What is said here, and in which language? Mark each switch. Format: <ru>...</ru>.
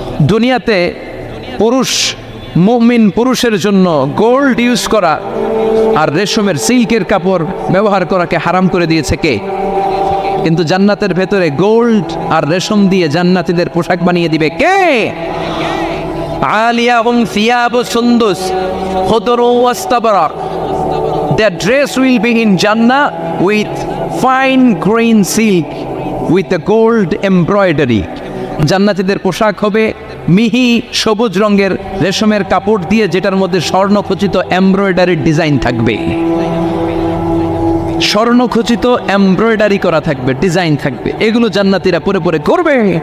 <bn>দুনিয়াতে পুরুষ, মুমিন পুরুষের জন্য গোল্ড ইউজ করা আর রেশমের সিল্কের কাপড় ব্যবহার করাকে হারাম করে দিয়েছে কে? কিন্তু জান্নাতের ভেতরে গোল্ড আর রেশম দিয়ে জান্নাতীদের পোশাক বানিয়ে দিবে কে?</bn> <ar>আলিয়াহুম সিয়াবু সুন্দুস খুদরু ওয়াস্তাবরাক,</ar> <en>their dress will be in Jannah with fine grain silk with a gold embroidery.</en> <bn>জান্নাতীদের পোশাক হবে মিহি সবুজ রঙের রেশমের কাপড় দিয়ে, যেটার মধ্যে স্বর্ণখচিত এমব্রয়ডারি ডিজাইন থাকবে। স্বর্ণখচিত এমব্রয়ডারি করা থাকবে, ডিজাইন থাকবে। এগুলো জান্নাতীরা পরে পরে করবে।</bn>